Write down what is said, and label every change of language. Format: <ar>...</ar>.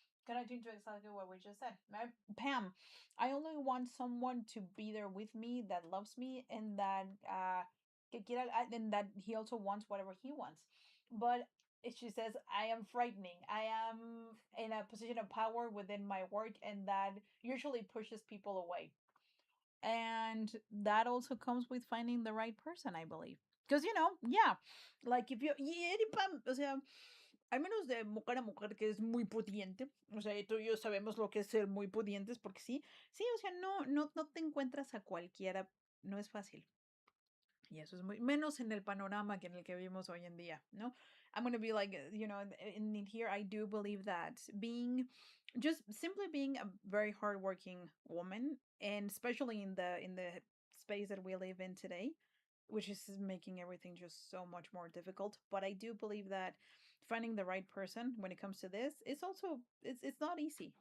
<en>Connecting to exactly what we just said. Pam, I only want someone to be there with me that loves me and that and that he also wants whatever he wants. But she says, I am frightening. I am in a position of power within my work, and that usually pushes people away. And that also comes with finding the right person, I believe. Because, like if you,</en> <es>o sea, al menos de mujer a mujer que es muy pudiente, o sea, tú y yo sabemos lo que es ser muy pudientes, porque sí, o sea, no te encuentras a cualquiera, no es fácil. Y eso es muy menos en el panorama que en el que vivimos hoy en día, ¿no?</es> <en>I'm going to be like, in here, I do believe that simply being a very hardworking woman, and especially in the space that we live in today, which is making everything just so much more difficult. But I do believe that finding the right person when it comes to this, it's also it's not easy.</en>